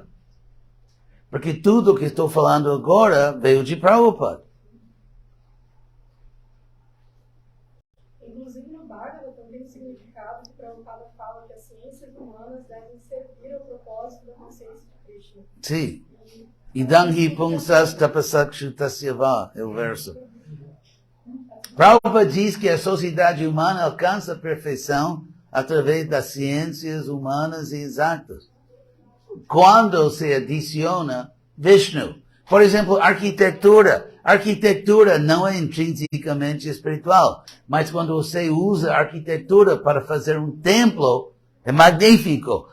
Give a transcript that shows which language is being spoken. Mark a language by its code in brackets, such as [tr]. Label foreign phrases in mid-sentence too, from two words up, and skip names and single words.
[pt] Porque tudo que estou falando agora veio de Prabhupada. Inclusive no Bhagavad também o significado que Prabhupada fala que as ciências humanas devem servir ao propósito da consciência de Krishna. Sim. [sa] Idam hi pungsas tapasakshutasya [pt] é o verso. Prabhupada diz que a sociedade humana alcança a perfeição através das ciências humanas e exatas. Quando se adiciona Vishnu. Por exemplo, arquitetura. Arquitetura não é intrinsecamente espiritual, mas quando você usa arquitetura para fazer um templo, é magnífico.